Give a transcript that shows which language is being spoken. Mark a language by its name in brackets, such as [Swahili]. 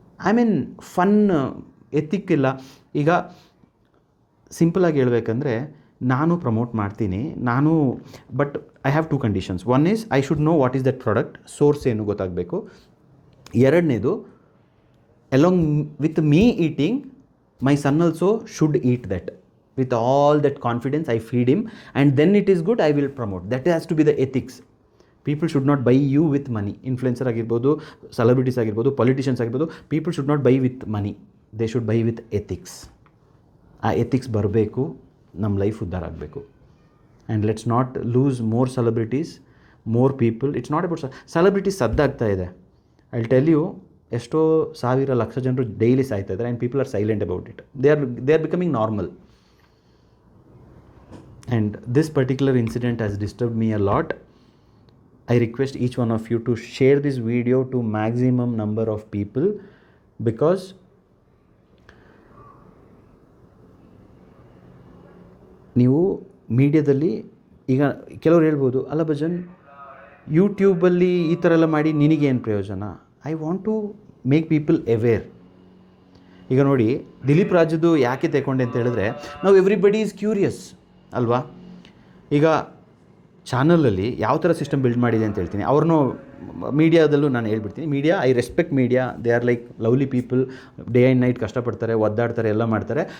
[English] I mean fun ethic [Kannada] ಇಲ್ಲ. ಈಗ ಸಿಂಪಲಾಗಿ ಹೇಳ್ಬೇಕಂದ್ರೆ ನಾನು ಪ್ರಮೋಟ್ ಮಾಡ್ತೀನಿ, [English] But I have 2 conditions. One is I should know what is that product, source [Kannada] ಏನು ಗೊತ್ತಾಗಬೇಕು. ಎರಡನೇದು, [English] Along with me eating, my son also should eat that. With all that confidence, I feed him, and then it is good, I will promote. That has to be the ethics. People should not buy you with money. Influencer [Kannada] ಆಗಿರ್ಬೋದು, [English] celebrities ಆಗಿರ್ಬೋದು, politicians ಆಗಿರ್ಬೋದು, people should not buy with money. They should buy with ethics. [Kannada] ಆ ethics ಬರಬೇಕು, ನಮ್ಮ life ಉದ್ಧಾರ ಆಗಬೇಕು. [English] And let's not lose more celebrities, more people. It's not about celebrities [Kannada] ಸದ್ದಾಗ್ತಾ ಇದೆ. [English] I will tell you, [Kannada] ಎಷ್ಟೋ ಸಾವಿರ ಲಕ್ಷ ಜನರು ಡೈಲಿ ಸಾಯ್ತಾ ಇದ್ದಾರೆ, [English] And people are silent about it. They are becoming normal. And this particular incident has disturbed me a lot. I request each one of you to share this video to maximum number of people, because [Kannada] ನೀವು ಮೀಡಿಯಾದಲ್ಲಿ ಈಗ ಕೆಲವ್ರು ಹೇಳ್ಬೋದು, ಅಲ್ಲ ಭಜನ್ ಯೂಟ್ಯೂಬಲ್ಲಿ ಈ ಥರ ಎಲ್ಲ ಮಾಡಿ ನಿನಗೇನು ಪ್ರಯೋಜನ? [English] I want to make people aware. [Kannada] ಈಗ ನೋಡಿ, ದಿಲೀಪ್ ರಾಜದು ಯಾಕೆ ತಗೊಂಡೆ ಅಂತ ಹೇಳಿದ್ರೆ, ನಾವು [English] everybody is curious [Kannada] ಅಲ್ವಾ. ಈಗ ಚಾನಲಲ್ಲಿ ಯಾವ ಥರ ಸಿಸ್ಟಮ್ ಬಿಲ್ಡ್ ಮಾಡಿದೆ ಅಂತ ಹೇಳ್ತೀನಿ. ಅವ್ರನ್ನೂ ಮೀಡಿಯಾದಲ್ಲೂ ನಾನು ಹೇಳ್ಬಿಡ್ತೀನಿ, media, [English] I respect media, they are like lovely people, day and night [Kannada] ಕಷ್ಟಪಡ್ತಾರೆ, ಒದ್ದಾಡ್ತಾರೆ, ಎಲ್ಲ ಮಾಡ್ತಾರೆ.